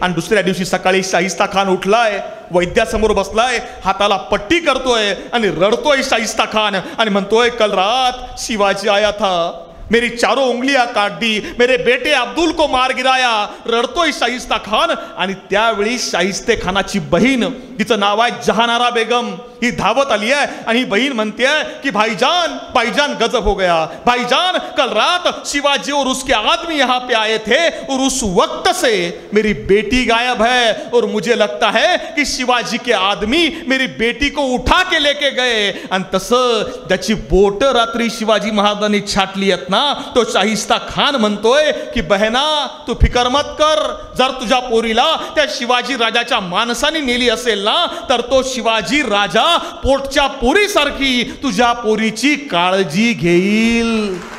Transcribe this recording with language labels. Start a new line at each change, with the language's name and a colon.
Marathi: आणि दुसऱ्या दिवशी सकाळी शाहिस्ता खान उठलाय, वैद्यासमोर बसलाय, हाताला पट्टी करतोय आणि रडतोय शाहिस्ता खान आणि म्हणतोय,
Hindi: कल रात शिवाजी आया था, मेरी चारों उंगलियां काट दी, मेरे बेटे अब्दुल को मार गिराया.
Marathi: रडतोय शाहिस्ता खान. आणि त्यावेळी शाहिस्ते खानाची बहीण, तिचं नाव आहे जहानारा बेगम, ही धावत आली आहे आणि ही बहीण म्हणते की
Hindi: भाईजान गजब हो गया. भाईजान कल रात शिवाजी और उसके आदमी यहाँ पे आए थे और उस वक्त से मेरी बेटी गायब है और मुझे लगता है कि शिवाजी के आदमी मेरी बेटी को उठा के लेके गए.
Marathi: आणि तसं त्याची बोट रात्री शिवाजी महाराजांनी छाटली आहेत ना, तो शाहिस्ता खान म्हणतोय की
Hindi: बहना तू फिकर मत कर,
Marathi: जर तुझ्या पोरीला त्या शिवाजी राजाच्या माणसाने नेली असेल ना, तर तो शिवाजी राजा पोटच्या पोरीसारखी तुझ्या पोरीची काळजी घेईल.